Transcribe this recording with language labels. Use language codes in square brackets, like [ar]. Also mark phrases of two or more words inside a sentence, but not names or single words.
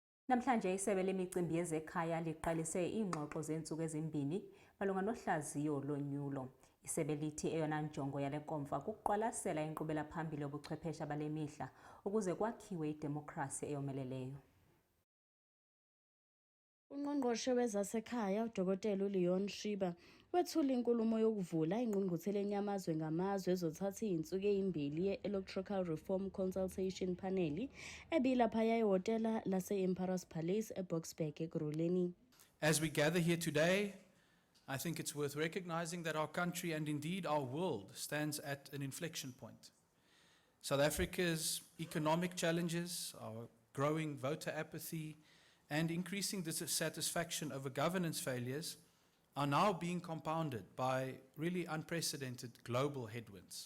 [xh] Namhlanje isebe lemicimbi yezekhaya liqalise ingxoxo zensuku ezimbini malunga nohlaziyo lonyulo. Isebe lithi eyona njongo yale nkomfa kuqwalasela inkqubela phambili yobuchwepheshe bale mihla ukuze kwakhiwe idemokhrasi eyomeleleyo. [zu] Ungqongqoshe wezasekhaya uDkt Leon Schreiber wethula inkulumo yokuvula ingqungquthela yamazwe ngamazwe ezothatha izinsuku ezimbili ye- [en] Electoral Reform Consultation Panel [zu] ebilaphaya ehhotela lase-Emperor's Palace eBoksburg eGroleni. [en] As we gather here today, I think it's worth recognizing that our country and indeed our world stands at an inflection point. South Africa's economic challenges, our growing voter apathy, and increasing dissatisfaction over governance failures are now being compounded by really unprecedented global headwinds.